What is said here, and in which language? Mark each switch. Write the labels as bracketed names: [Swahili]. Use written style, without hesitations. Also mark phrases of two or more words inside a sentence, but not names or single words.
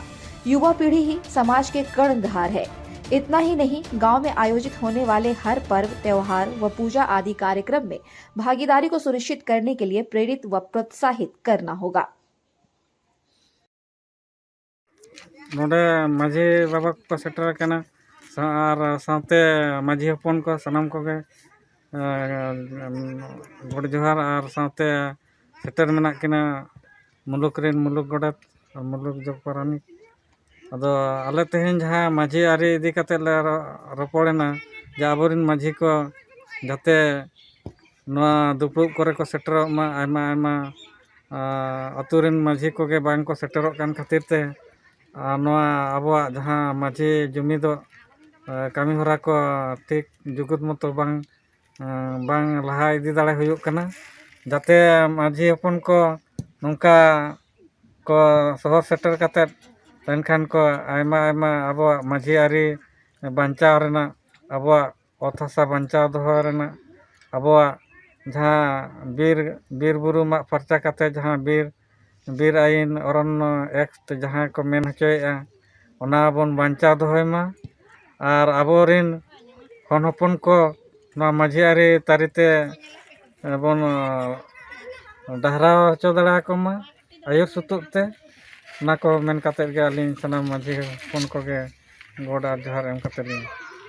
[Hindi] युवा पीढ़ी ही समाज के कर्णधार है। इतना ही नहीं, गांव में आयोजित होने वाले हर पर्व, त्योहार व पूजा आदि कार्यक्रम में भागीदारी को सुनिश्चित करने के लिए प्रेरित व प्रोत्साहित करना होगा। [Santali] नोडे माझी बाबा को सेटर करना और साथे माझी हपन को सनाम को गोड़ जोहार और साथे सेटर मेना किना मुलुक रेन मुलुक गोड़त और मुलुक जग पारानिक अदो आले तेहेन जहाँ माझी आरी इदी कते ले रपड़ेना जे आबोरिन माझी को जाते नोआ दुपुब करे को सेटरोग मा आयमा आयमा अतुरिन माझी को के बांग को सेटरोग कान खातिर ते नोआ आबोआ जहाँ माझी जुमी दो कमी होरा को ठीक जुगुत मतो बांग लहा इदी दाड़े हुयुग कना जाते माझी हपन को नोंका को सहर सेटर कते लेनखान को आयमा आयमा आबोआ माझी आरी बांचाव रेना आबोआ ओत हासा बांचाव दोहो रेना आबोआ जहाँ बीर बुरु मा फरचा कते जहाँ बीर आईन अरण्य एक्ट जहाँ को मेन हचोएगा ओना बोन बांचाव दोहोयमा और आबोरिन हन हपन को नोआ माझी आरी तारीते बोन डहराव हचो दाड़ा कोमा आयुर सुतुग ते ना को मेन कते गे आलिन सनाम माझी हपन को गे गोड़ और जोहार एम कते लिन